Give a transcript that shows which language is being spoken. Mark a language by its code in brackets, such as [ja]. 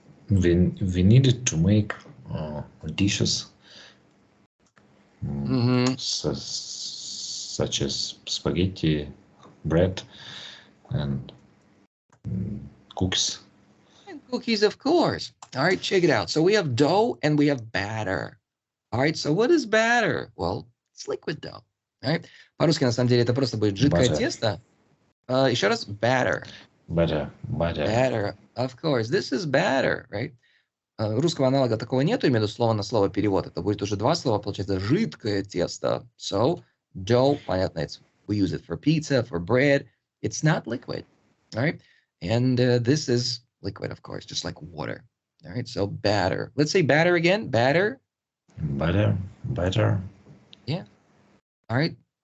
[en] We needed to make dishes such as spaghetti, bread, and cookies. And cookies, of course. All right, check it out. So we have dough and we have batter. All right, so what is batter? Well, it's liquid dough. All right. [ru] По-русски, на самом деле, это просто будет жидкое тесто. Еще раз, batter. [en] Batter. Batter, of course. This is batter, right? [ru] Русского аналога такого нету, именно слово на слово перевод. Это будет уже два слова, получается, жидкое тесто. [en] So, dough, [ru] понятно, [en] we use it for pizza, for bread. It's not liquid, all right? And this is liquid, of course, just like water. All right, so batter. Let's say batter again. Batter. Batter. Yeah. All right.